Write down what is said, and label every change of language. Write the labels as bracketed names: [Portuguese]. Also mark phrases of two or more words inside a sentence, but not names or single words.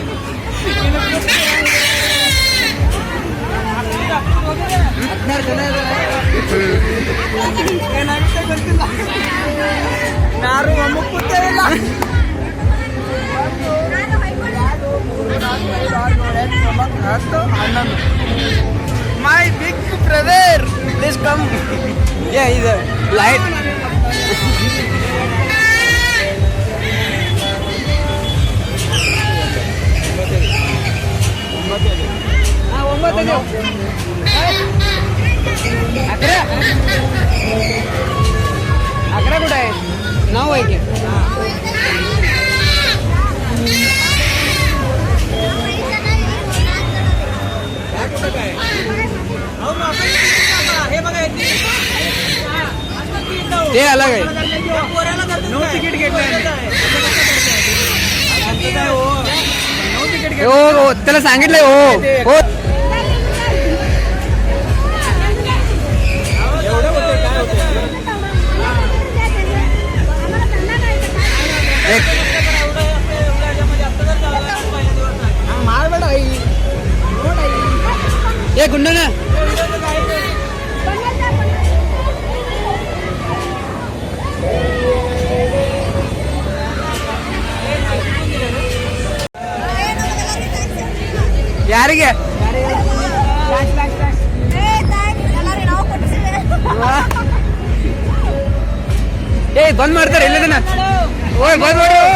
[Kannada] ಹದಿನಾರು ಜನ ಇದ್ದಾರೆ ಏನಾಗುತ್ತೆ ಗೊತ್ತಿಲ್ಲ ಯಾರು ಒಮ್ಮೆ ಕೂತೇ ಇಲ್ಲ [English] my big brother please come [Kannada] ಇದು ಲೈಟ್ ಒಂಬತ್ತು [Marathi] अकरा अकरा कुठं आहे 9 आहे की ते अलग आहे नो तिकीट घेतलंय हो हो त्याला सांगितलंय हो हो [Kannada] ಮಾಡಬೇಡ ಏ ಗುಂಡನ ಯಾರಿಗೆ ಏ ಬಂದ್ ಮಾಡ್ತಾರೆ ಇಲ್ಲದನ್ನ ಓಯ್ ಬಂದ್ ಮಾಡಿ